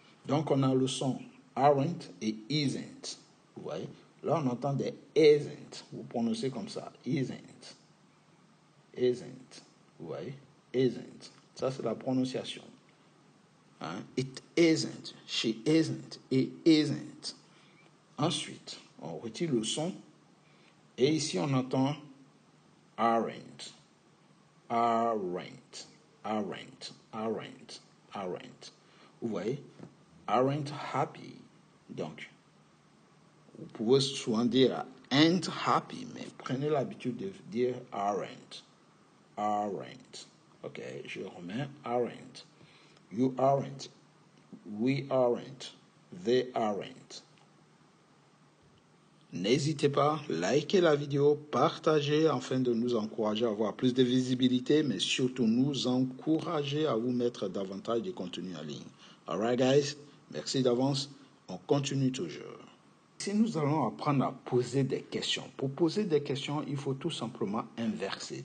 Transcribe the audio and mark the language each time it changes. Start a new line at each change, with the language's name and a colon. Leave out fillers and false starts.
French: Donc on a le son aren't et isn't. Vous voyez? Là on entend des isn't. Vous prononcez comme ça.
English: Isn't. Isn't.
French: Vous voyez?
English: Isn't.
French: Ça c'est la prononciation. Hein?
English: It isn't. She isn't. It isn't.
French: Ensuite, on retire le son et ici on entend aren't, aren't, aren't, aren't, aren't. Vous voyez,
English: aren't happy.
French: Donc, vous pouvez souvent dire
English: ain't happy,
French: mais prenez l'habitude de dire aren't, aren't. Ok, je remets aren't.
English: You aren't, we aren't, they aren't.
French: N'hésitez pas, likez la vidéo, partagez afin de nous encourager à avoir plus de visibilité, mais surtout nous encourager à vous mettre davantage de contenu en ligne.
English: Alright guys,
French: merci d'avance, on continue toujours. Ici nous allons apprendre à poser des questions. Pour poser des questions, il faut tout simplement inverser.